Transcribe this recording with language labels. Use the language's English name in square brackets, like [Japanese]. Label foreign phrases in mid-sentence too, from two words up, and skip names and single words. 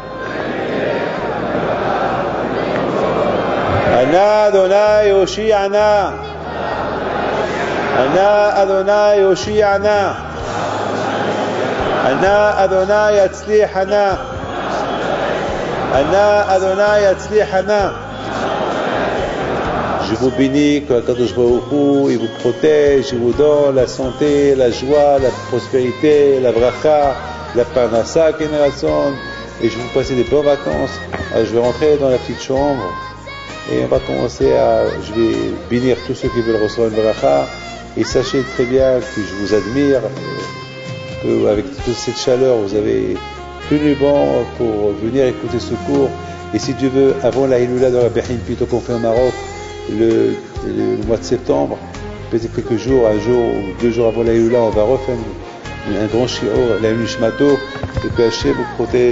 [Hebrew] אנא אדני הושיענא. אנא אדני הושיענא. אנא אדני הצליחנא. אנא אדני הצליחנא. [French] Je vous bénis, que [Hebrew] קדוש ברוך הוא, [French] il vous protège, il vous donne la santé, la joie, la prospérité, la bracha, la parnassa, génération, et je vous passe des bonnes vacances. Alors, je vais rentrer dans la petite chambre et on va commencer je vais bénir tous ceux qui veulent recevoir une bracha, et sachez très bien que je vous admire, que avec toute cette chaleur vous avez tenu bon pour venir écouter ce cours, et si Dieu veut, avant la Hiloula de Rabbi Haïm Pito qu'on fait au Maroc, le mois de septembre, peut-être quelques jours, un jour ou 2 jours avant la Hiloula, on va refaire un grand shiur, la Nishmato, et que Hachem vous protège.